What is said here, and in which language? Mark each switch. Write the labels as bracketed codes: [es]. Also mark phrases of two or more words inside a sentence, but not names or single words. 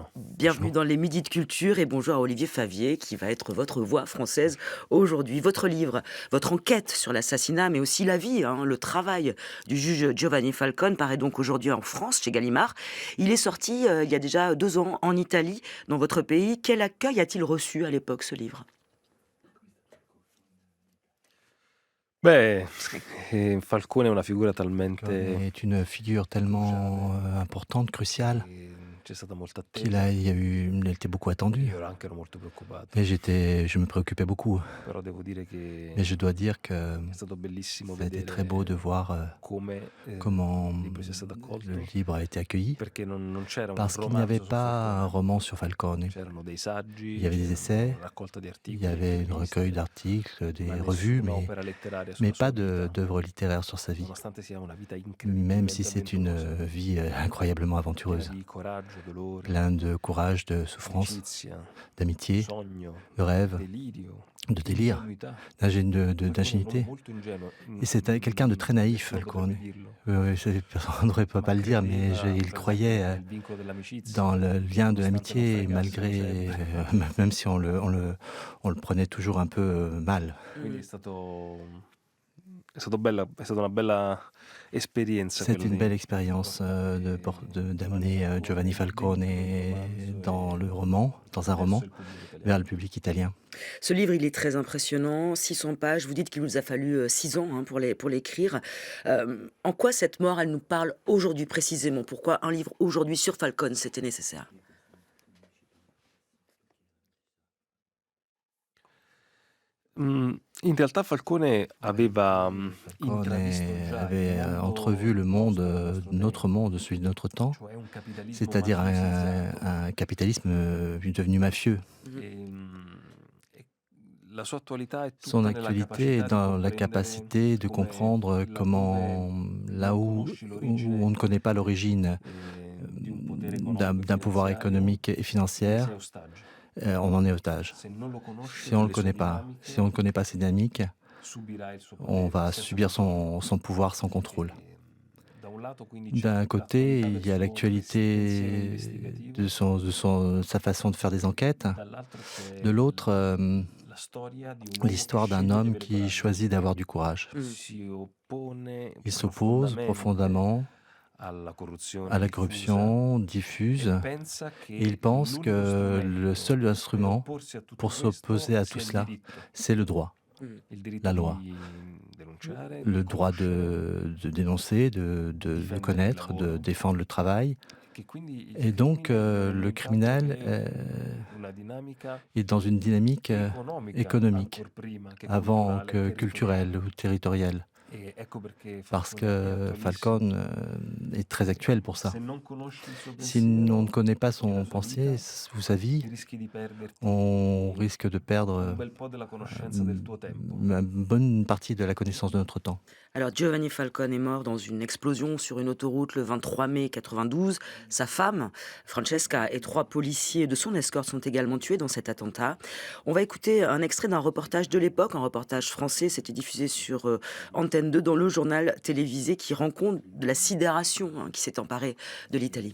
[fr] Bienvenue dans les Midis de Culture et bonjour à Olivier Favier qui va être votre voix française aujourd'hui. Votre livre, votre enquête sur l'assassinat mais aussi la vie, le travail du juge Giovanni Falcone paraît donc aujourd'hui en France chez Gallimard. Il est sorti il y a déjà 2 ans en Italie, dans votre pays. Quel accueil a-t-il reçu à l'époque ce livre ? [it] Falcone è una figura talmente [fr] est une figure tellement importante, cruciale, [it] c'è stata molta [fr] il [it] attesa. [fr] était beaucoup attendu. [it] Io ero anche molto preoccupato, [fr] Et je me préoccupais beaucoup. [it] però devo dire che [fr] Mais je dois dire que [it] è stato bellissimo [fr] ça a été très beau de [it] vedere [fr] voir [it] come [fr] comment [it] il libro sia stato accolto, [fr] le livre a été accueilli, [it] perché non c'era un [fr] parce qu'il n'y avait [it] romanzo su [fr] pas un [it] Falcone, [fr] roman sur Falcone. [it] c'erano dei saggi, [fr] Il y avait des [it] c'era [fr] essais, [it] una raccolta di [fr] il [it] articoli, [fr] y avait [it] di [fr] une recueil [it] interviste, [fr] d'articles, des [it] ma [fr] revues, [it] nessuna opera letteraria [fr] mais [it] sulla sua [fr] pas [it] vita, [fr] d'œuvre littéraire sur sa vie, [it] nonostante sia una vita [fr] même [it] incredibilmente [fr] si c'est une [it] avventurosa, [fr] vie incroyablement [it] piena [fr] aventureuse, [it] di coraggio, dolore, [fr] plein de courage, de souffrance, [it] amicizia, [fr] d'amitié, [it] sogno, [fr] de rêve, [it] delirio, [fr] de délire, [it] ingenuità. [fr] d'ingénuité. Et c'est quelqu'un de très naïf, Falcone. On ne devrait pas le dire, mais il croyait dans le lien de l'amitié, malgré, même si on le prenait toujours un peu mal. [it] Quindi è stata una bella esperienza [fr] C'est [it] quella [fr] une [it] di [fr] belle expérience d'amener Giovanni Falcone dans un roman, [it] verso il pubblico italiano. [fr] vers le public italien. Ce livre, il est très impressionnant, 600 pages. Vous dites qu'il vous a fallu 6 ans pour l'écrire. En quoi cette mort, elle nous parle aujourd'hui précisément ? Pourquoi un livre aujourd'hui sur Falcone, c'était nécessaire ? [it] In realtà Falcone aveva [fr] Falcone [it] intravisto già [fr] avait [it] il mondo [fr] entrevu le monde, [it] nostro [fr] notre [it] tempo, [fr] monde, celui de notre temps, [it] cioè un capitalismo [fr] c'est-à-dire [it] mafiosizzato. [fr] un capitalisme devenu mafieux. [it] E la sua attualità è [fr] Son [it] tutta nella [fr] actualité est [it] capacità di [fr] dans la [it] comprendere [fr] capacité de [it] come [fr] comprendre [it] laddove [fr] comment, là [it] non [fr] où [it] conosci [fr] on [it] l'origine [fr] ne connaît pas l'origine [it] di un potere [fr] d'un [it] economico e [fr] pouvoir [it] finanziario, [fr] économique et [it] ne [fr] financier, [it] sei ostaggio. [fr] on en est otage. [it] Se non lo conosci [fr] Si on [it] e [fr] ne [it] le [fr] le [it] sue [fr] connaît pas, si on ne connaît pas ses dynamiques, [it] subirai il suo [fr] on [it] potere [fr] va [it] senza [fr] subir [it] controllo. [fr] son pouvoir sans contrôle. [it] Da un lato quindi c'è [fr] D'un [it] tutta [fr] côté, [it] l'attualità [fr] il y a [it] del suo pensiero [fr] l'actualité [it] investigativo, [fr] de sa façon de faire des enquêtes. [it] dall'altro c'è [fr] De l'autre, [it] la storia di un uomo [fr] l'histoire [it] che [fr] d'un [it] sceglie di [fr] homme [it] avere [fr] qui [it] coraggio, [fr] choisit d'avoir du courage. [it] si oppone [fr] Il s'oppose profondément [it] alla [fr] à [it] corruzione [fr] la [it] diffusa [fr] corruption diffuse [it] e pensa che [fr] et il pense [it] l'unico [fr] que le seul [it] strumento per [fr] instrument [it] opporsi a tutto [fr] pour s'opposer [it] questo [fr] à [it] sia [fr] tout [it] il [fr] cela, [it] diritto. [fr] c'est le droit. [it] Il diritto [fr] la loi. [it] di denunciare, [fr] Le [it] di [fr] droit [it] conoscere, [fr] de dénoncer, de [it] difendere il [fr] connaître, de [it] lavoro, [fr] défendre le travail. [it] che quindi il [fr] Et donc, [it] criminale non [fr] le [it] è [fr] criminel [it] altro che una dinamica [fr] est dans une dynamique [it] economica [fr] économique, [it] ancor prima che [fr] avant [it] culturale [fr] que [it] e [fr] culturelle [it] territoriale. [fr] ou territoriale, [it] E ecco perché [fr] parce [it] Falcone è [fr] que [it] attualissimo. [fr] Falcone est très actuel pour ça. [it] Se non conosci il suo [fr] Si [it] pensiero [fr] on ne connaît pas [it] e [fr] son [it] la sua [fr] pensée [it] vita, [fr] ou sa vie, [it] rischi di perderti [fr] on risque de [it] un [fr] perdre [it] bel po' della conoscenza del tuo tempo. [fr] une bonne partie de la connaissance de notre temps. Alors Giovanni Falcone est mort dans une explosion sur une autoroute le 23 mai 92. Sa femme, Francesca, et 3 policiers de son escorte sont également tués dans cet attentat. On va écouter un extrait d'un reportage de l'époque, un reportage français, c'était diffusé sur Antenne 2 dans le journal télévisé qui rend compte de la sidération qui s'est emparée de l'Italie.